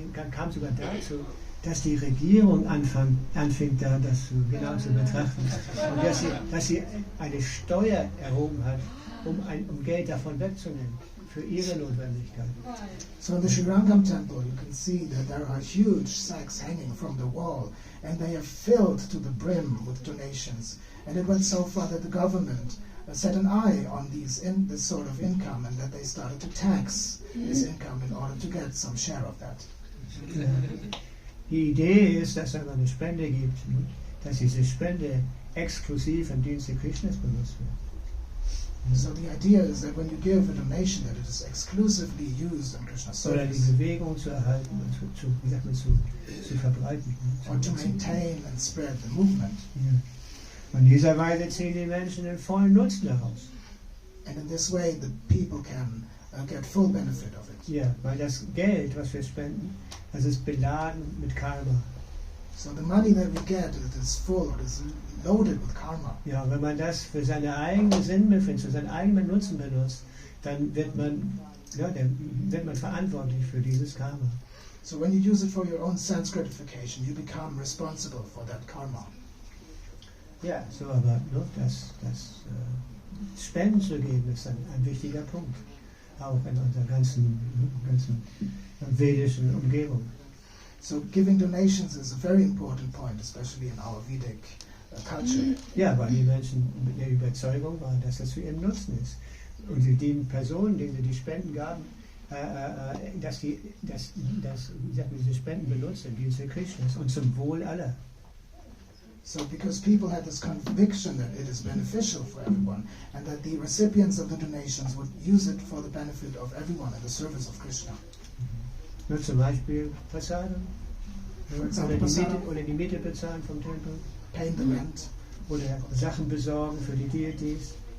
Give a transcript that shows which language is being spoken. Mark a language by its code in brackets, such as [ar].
[de] Kam sogar dazu, dass die Regierung anfing da das genau zu betrachten. Und dass sie eine Steuer erhoben hat, um Geld davon wegzunehmen. Für ihre Notwendigkeit. [en] So in the Sri Rangam temple you can see that there are huge sacks hanging from the wall, and they are filled to the brim with donations. And it went so far that the government set an eye on this sort of income, and that they started to tax this income in order to get some share of that. [de] Die Idee ist, dass es eine Spende gibt, dass diese Spende exklusiv im Dienste Krishnas benutzt wird. [en] So the idea is that when you give a donation, that it is exclusively used in Krishna's service. [de] Oder die Bewegung zu erhalten und zu verbreiten. [en] Or to maintain and spread the movement. [de] Ja. Und in dieser Weise ziehen die Menschen den vollen Nutzen daraus. [en] And in this way, the people can get full benefit of it. [de] Ja, weil das Geld, was wir spenden, das ist beladen mit Karma. [en] So the money that we get, it is full, it is loaded with karma. [de] Ja, wenn man das für seine eigene Sinnbefindnis, für seinen eigenen Nutzen benutzt, dann wird man verantwortlich für dieses Karma. [en] So when you use it for your own sense gratification, you become responsible for that karma. [de] Ja, so aber das Spenden zu geben ist ein wichtiger Punkt, auch in unserer ganzen vedischen Umgebung. [en] So giving donations is a very important point, especially in our Vedic culture. [de] Ja, weil die Menschen mit der Überzeugung waren, dass das für ihren Nutzen ist. Und die Personen, denen sie die Spenden gaben, dass diese Spenden benutzen im Dienste Krishnas und zum Wohl aller. [en] So because people had this conviction that it is beneficial for everyone, and that the recipients of the donations would use it for the benefit of everyone in the service of Krishna. [de] Nur zum Beispiel Prasadam. Oder die Miete bezahlen vom Tempel. [en] Paying the rent. [de] Oder Sachen besorgen für die Deities.